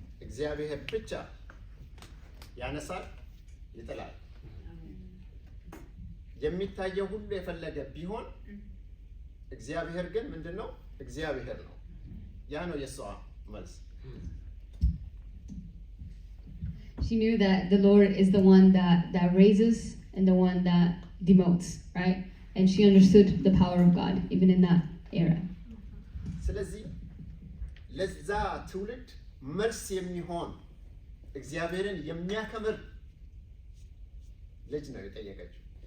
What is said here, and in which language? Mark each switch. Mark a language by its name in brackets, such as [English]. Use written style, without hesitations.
[Amharic] እግዚአብሔር ብቻ ያነሳል ይጥላል። የሚታየው ሁሉ የፈለገ ቢሆን እግዚአብሔር ግን ምንድነው? እግዚአብሔር ነው። ያ ነው የሷ መልስ። [English] She knew that the Lord is the one that raises and the one that demotes, right? And she understood the power of God even in that era. [Amharic] ስለዚህ ለዛ ትውልድ መልስ የሚሆን እግዚአብሔርን የሚያከብር ልጅ ነው የጠየቀችው።